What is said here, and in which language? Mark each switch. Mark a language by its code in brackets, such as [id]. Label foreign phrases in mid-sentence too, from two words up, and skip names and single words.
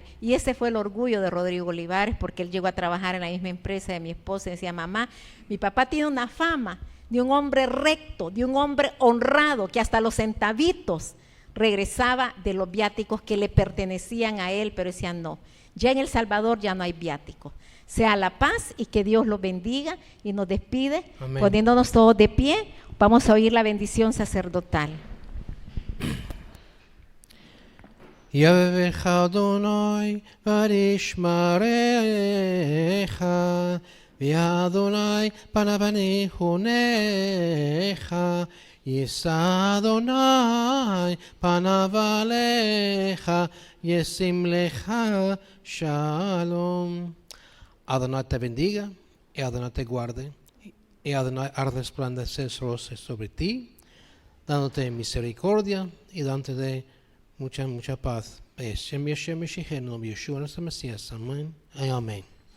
[es] Y ese fue el orgullo de Rodrigo Olivares, porque él llegó a trabajar en la misma empresa de mi esposa y decía, mamá, mi papá tiene una fama de un hombre recto, de un hombre honrado, que hasta los centavitos regresaba de los viáticos que le pertenecían a él, pero decían no, ya en El Salvador ya no hay viáticos. Sea la paz y que Dios los bendiga, y nos despide. Amén. Poniéndonos todos de pie, vamos a oír la bendición sacerdotal. [he] יברך אדוני וישמרך, ואדוני פניו ניחונך, יישא אדוני פניו עליך, ישים לך shalom. [es] Adonai te bendiga, y Adonai te guarde, y Adonai haga resplandecer su rostro sobre ti, dándote misericordia y dándote mucha paz. Shem Yeshem Yeshihenu, Yeshua nuestro Mesías. Amén. Amén.